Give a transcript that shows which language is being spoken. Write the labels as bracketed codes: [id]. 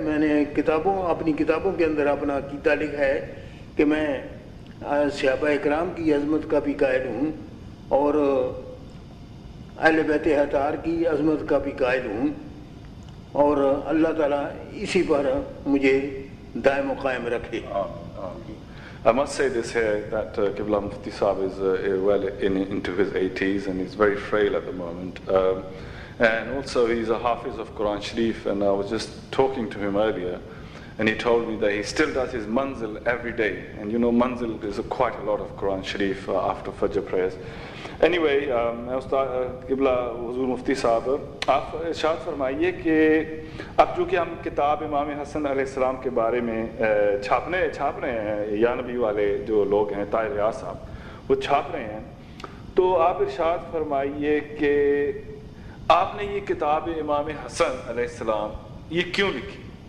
[ur] میں نے اپنی کتابوں کے اندر اپنا عقیدہ لکھا ہے کہ میں صحابہ کرام کی عظمت کا بھی قائل ہوں اور اہل بیت اطہار کی عظمت کا بھی قائل ہوں، اور اللہ تعالیٰ اسی پر مجھے دائم و قائم رکھے. [en] I must say this here that Qibla Mufti Sahib is well into his 80s and he's very frail at the moment. And also he's a Hafiz of Quran Sharif, and I was just talking to him earlier and he told me that he still does his manzil every day. And you know manzil is quite a lot of Quran Sharif after Fajr prayers. Anyway, [ur] قبلہ حضور مفتی صاحب آپ ارشاد فرمائیے کہ اب جو کہ ہم کتاب امام حسن علیہ السلام کے بارے میں چھاپ رہے ہیں، یا نبی والے جو لوگ ہیں طاہر ریاض صاحب وہ چھاپ رہے ہیں، تو آپ ارشاد فرمائیے کہ آپ نے یہ کتاب امام حسن علیہ السلام یہ کیوں لکھی؟